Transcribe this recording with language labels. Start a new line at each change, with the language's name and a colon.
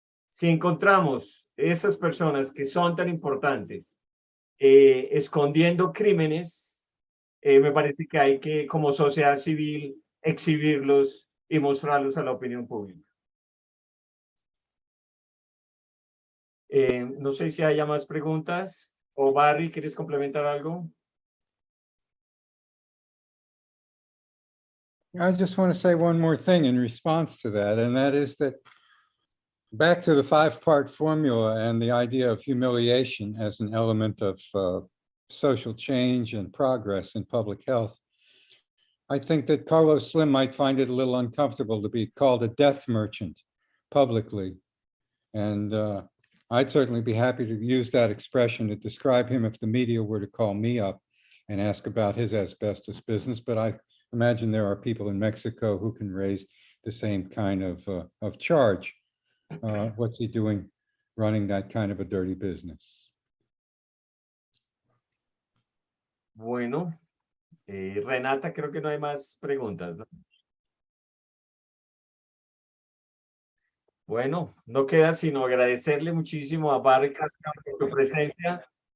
Spanish: Si encontramos esas personas que son tan importantes escondiendo crímenes, me parece que hay que, como sociedad civil, exhibirlos y mostrarlos a la opinión pública. No sé si haya más preguntas. O Barry, ¿quieres complementar algo?
English: I just want to say one more thing in response to that, and that is that back to the 5-part formula and the idea of humiliation as an element of social change and progress in public health. I think that Carlos Slim might find it a little uncomfortable to be called a death merchant publicly. And I'd certainly be happy to use that expression to describe him if the media were to call me up and ask about his asbestos business. But I imagine there are people in Mexico who can raise the same kind of charge. What's he doing running that kind of a dirty business?
Spanish: Bueno, Renata, creo que no hay más preguntas, ¿no? Bueno, no queda sino agradecerle muchísimo a Barry Castleman por su presencia.